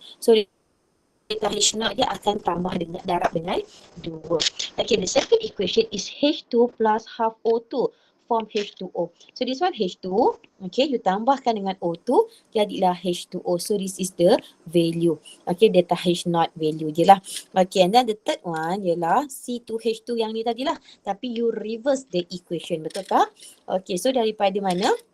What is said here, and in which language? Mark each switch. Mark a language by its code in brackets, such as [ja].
[ms] So data H0 dia akan tambah dengan darab dengan 2. [en] Okay, the second equation is H2 plus half O2 form H2O. So this one H2, okay, you [ms] tambahkan dengan [en] O2 [ms] jadilah [en] H2O. So this is the value. Okay, data H0 value je lah. Okay, and then the third one ialah C2H2 [ms] yang ni tadilah. [en] Tapi you reverse the equation, [ms] betul tak? [en] Okay, so [ms] daripada mana?